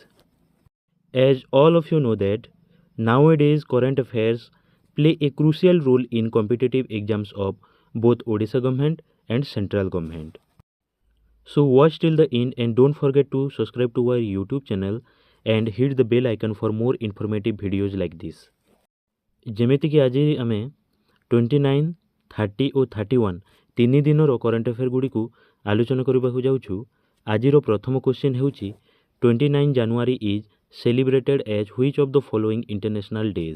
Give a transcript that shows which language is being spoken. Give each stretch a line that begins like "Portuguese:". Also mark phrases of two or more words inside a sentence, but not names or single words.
English: As all of you know that nowadays current affairs play a crucial role in competitive exams of both Odisha government and central government. So watch till the end and don't forget to subscribe to our YouTube channel and hit the bell icon for more informative videos like this.
Odia: ଯେମିତିକି ଆଜି ଆମେ 29, 30 ଓ 31 ତିନି ଦିନର
English: current affair
Odia: ଗୁଡ଼ିକୁ ଆଲୋଚନା କରିବାକୁ ଯାଉଛୁ। ଆଜିର ପ୍ରଥମ କ୍ୱେଶ୍ଚିନ୍ ହେଉଛି
English: 29 January is celebrated as which of the following international days.